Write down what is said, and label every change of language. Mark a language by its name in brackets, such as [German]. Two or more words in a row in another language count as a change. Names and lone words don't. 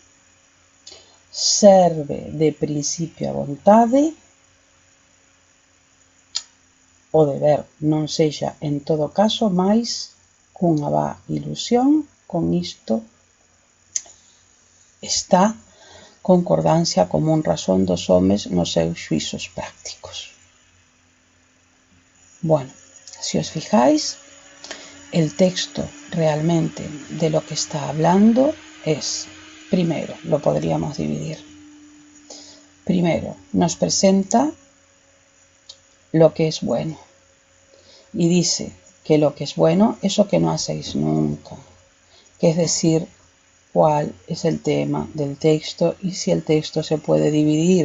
[Galician] serve de principio a vontade, o deber non sexa en todo caso máis cunha vá ilusión, con isto está concordancia común razón dos homes nos seus xuizos prácticos. [Spanish] Bueno, si os fijáis, el texto realmente de lo que está hablando es, primero, lo podríamos dividir. Primero, nos presenta lo que es bueno y dice que lo que es bueno es lo que no hacéis nunca, que es decir, cuál es el tema del texto y si el texto se puede dividir.